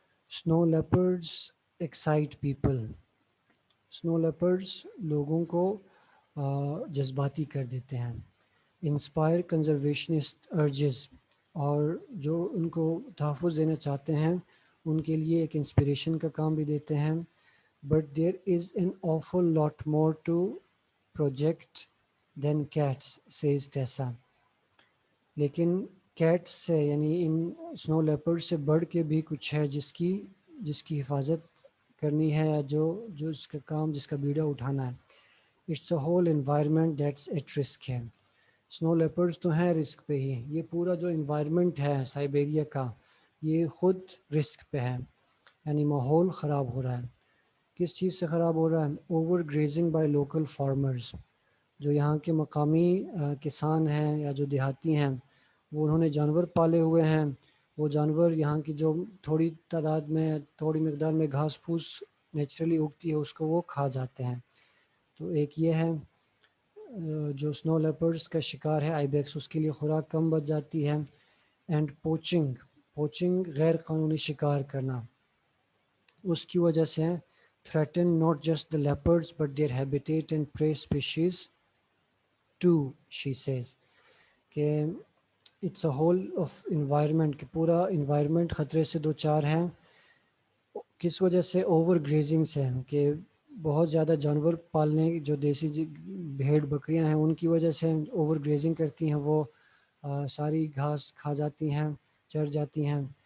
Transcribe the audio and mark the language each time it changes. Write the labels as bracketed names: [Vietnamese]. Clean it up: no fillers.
[English] Snow leopards excite people. [Urdu] اسنو leopards لوگوں کو جذباتی کر دیتے ہیں. [English] inspire conservationist urges, [Urdu] اور جو ان کو تحفظ دینا چاہتے ہیں ان کے لیے ایک انسپریشن کا کام بھی دیتے ہیں. [English] But there is an awful lot more to project than cats, says Tessa. [Urdu] لیکن کیٹس سے یعنی ان اسنو لیپرڈ سے بڑھ کے بھی کچھ ہے جس کی حفاظت کرنی ہے، یا جو اس کا کام، جس کا بیڑا اٹھانا ہے. [English] it's a whole environment that's at risk [Urdu] ہے. اسنو لیپرڈز تو ہیں رسک پہ ہی، یہ پورا جو انوائرمنٹ ہے سائبیریا کا یہ خود رسک پہ ہے، یعنی ماحول خراب ہو رہا ہے. کس چیز سے خراب ہو رہا ہے؟ [English] Overgrazing by local farmers. [Urdu] جو یہاں کے مقامی کسان ہیں یا جو دیہاتی ہیں، وہ انہوں نے جانور پالے ہوئے ہیں، وہ جانور یہاں کی جو تھوڑی تعداد میں، تھوڑی مقدار میں گھاس پھوس نیچرلی اگتی ہے اس کو وہ کھا جاتے ہیں. تو ایک یہ ہے جو سنو لیپرڈز کا شکار ہے آئی بیکس، اس کے لیے خوراک کم بچ جاتی ہے. [English] and poaching [Urdu] غیر قانونی شکار کرنا، اس کی وجہ سے [English] threaten not just the leopards but their habitat and prey species too, she says. [Urdu] کہ [English] it's a whole of environment، [Urdu] کہ پورا environment خطرے سے دو چار ہیں. کس وجہ سے؟ اوور گریزنگ سے، کہ بہت زیادہ جانور پالنے، جو دیسی بھیڑ بکریاں ہیں ان کی وجہ سے اوور گریزنگ کرتی ہیں، وہ ساری گھاس کھا جاتی ہیں، چر جاتی ہیں.